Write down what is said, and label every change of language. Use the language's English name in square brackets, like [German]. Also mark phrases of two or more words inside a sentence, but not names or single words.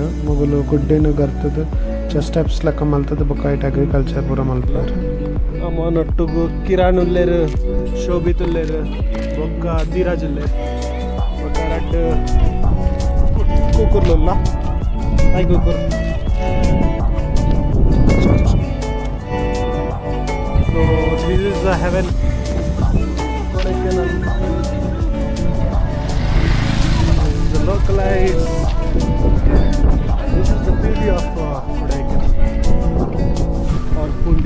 [Tulu] ಮುಗುಲು ಗುಡ್ಡೆನು ಗರ್ತದ ಸ್ಟೆಪ್ಸ್ ಲೆಕ್ಕ ಮಲ್ತದ ಬೊಕಾಯ್ಟ್ ಅಗ್ರಿಕಲ್ಚರ್ ಪೂರ ಮಲ್ತಾರೆ. ನಮ್ಮ ನೊಟ್ಟುಗು ಕಿರಾಣ್ ಉಲ್ಲೇರು, ಶೋಭಿತ್ ಉಲ್ಲೇರು, ಬೊಕ್ಕ ಧೀರಾಜ್ ಉಲ್ಲೇರು, ಬೊಕ್ಕ ರಡ್ ಕೂಕುರ್ಲುಲ್ಲ. ಹಾಯ್ ಕೂಕುರ್. [English] So this is the heaven. Kodaikanal. This is the localized. This is the beauty of Kodaikanal or Pundi.